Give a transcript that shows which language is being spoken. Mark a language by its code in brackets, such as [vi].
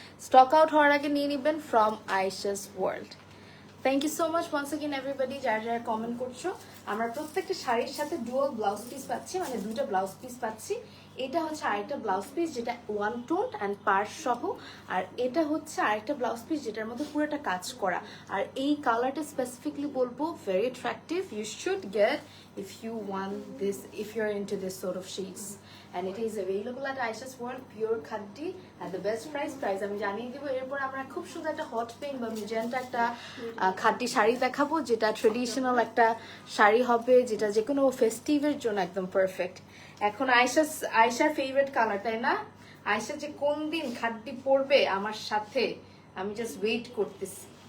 [bn] Stock out হওয়ার আগে নিয়ে নিবেন from Ayesha's world. [en] thank you so much once again everybody, [bn] যারা যারা কমেন্ট করছো। আমরা প্রত্যেকটা শাড়ির সাথে ডুয়াল ব্লাউজ পিস পাচ্ছি, মানে দুইটা ব্লাউজ পিস পাচ্ছি। এটা হচ্ছে আরেকটা ব্লাউজ পিস যেটা ওয়ান টোন অ্যান্ড পার্স সহ, আর এটা হচ্ছে আরেকটা ব্লাউজ পিস যেটার মধ্যে পুরোটা কাজ করা। আর এই কালারটা স্পেসিফিকলি বলবো [en] very attractive, you should get if you want this, if you're into this sort of shades, and it is available at Aisha's World, pure khaddi at the best price [bn] আমি জানিয়ে দিব। এরপর আমরা খুব সুন্দর একটা হট পিঙ্ক বা magenta একটা খাদ্দি শাড়ি দেখাবো, যেটা ট্রেডিশনাল একটা শাড়ি হবে, যেটা যে কোনো ফেস্টিভের জন্য একদম পারফেক্ট। এখন আয়শার ফেভারিট কালার, তাই না? আয়শা যে কোন দিন খাদ্যি পরবে আমার সাথে, আমি জাস্ট ওয়েট করতেছি।